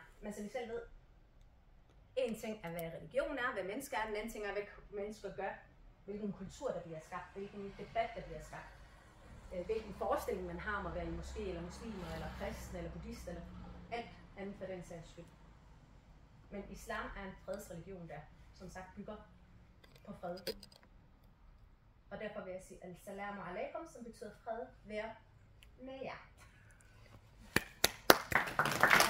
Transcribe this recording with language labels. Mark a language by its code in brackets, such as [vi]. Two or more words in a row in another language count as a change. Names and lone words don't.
[da] Men som I selv ved, en ting er, hvad religion er, hvad mennesker er, den anden ting er, hvad mennesker gør, hvilken kultur, der bliver skabt, hvilken debat, der bliver skabt, hvilken forestilling man har om at være i moské, eller muslimer, eller kristne, eller buddhister, eller alt andet for den sags skyld. Men islam er en fredsreligion, der som sagt bygger på fred. Og derfor vil jeg sige [ar] السلام عليكم, [da] som betyder fred, være med jer.